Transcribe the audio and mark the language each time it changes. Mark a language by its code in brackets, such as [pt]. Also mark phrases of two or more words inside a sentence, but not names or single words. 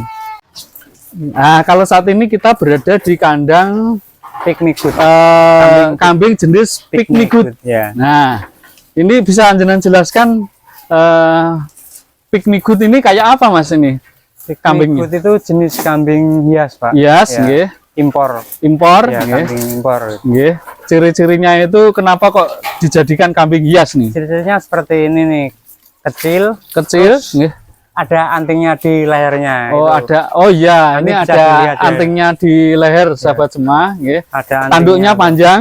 [id] Nah, kalau saat ini kita berada di kandang Piknik good. kambing jenis Pygmy Good. Ya. Nah, ini bisa jenengan jelaskan Pygmy Good ini kayak apa Mas ini? Kambingnya. Piknik good itu jenis kambing hias, Pak. Hias, Ya. nggih. Impor. Impor, Ya, nggih. kambing impor. Nggih. Ciri-cirinya itu kenapa kok dijadikan kambing hias nih? Ciri-cirinya seperti ini nih. Kecil, Kecil, terus nggih. ada antingnya di lehernya. Oh, itu. ada. Oh iya, Nanti ini bisa ada dilihat ya. antingnya di leher sahabat semua, nggih. Ada antingnya. Tanduknya panjang,